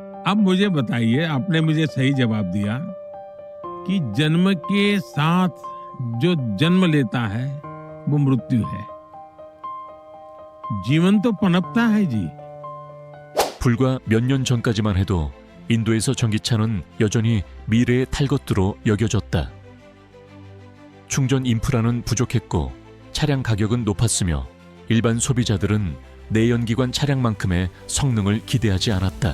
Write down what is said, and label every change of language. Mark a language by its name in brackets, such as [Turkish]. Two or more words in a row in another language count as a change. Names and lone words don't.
[Hindi] अब मुझे बताइए, आपने मुझे सही जवाब दिया कि जन्म के साथ जो जन्म लेता है वो मृत्यु है। जीवन तो पनपता है जी। [Korean] 불과 몇 년 전까지만 해도 인도에서 전기차는 여전히 미래의 탈것으로 여겨졌다. 충전 인프라는 부족했고 차량 가격은 높았으며 일반 소비자들은 내연기관 차량만큼의 성능을 기대하지 않았다.